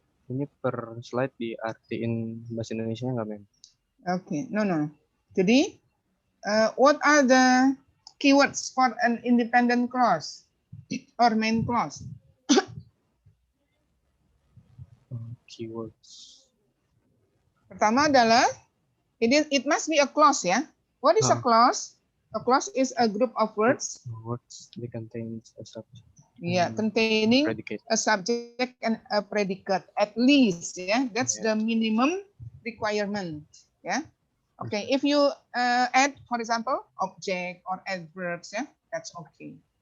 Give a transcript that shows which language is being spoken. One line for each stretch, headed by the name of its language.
Indonesian: Ini per slide diartiin bahasa Indonesia nggak, Mem?
English: Okay, no. Jadi, what are the keywords for an independent clause or main clause? Keywords.
Indonesian: Pertama adalah
English: it must be a clause, ya. What is a clause? A clause is a group of words. Words that contains a subject. Yeah, containing predicate. a subject and a predicate at least. Yeah, that's the minimum requirement. Yeah. Okay. If you add, for example, object or adverbs, yeah, that's okay.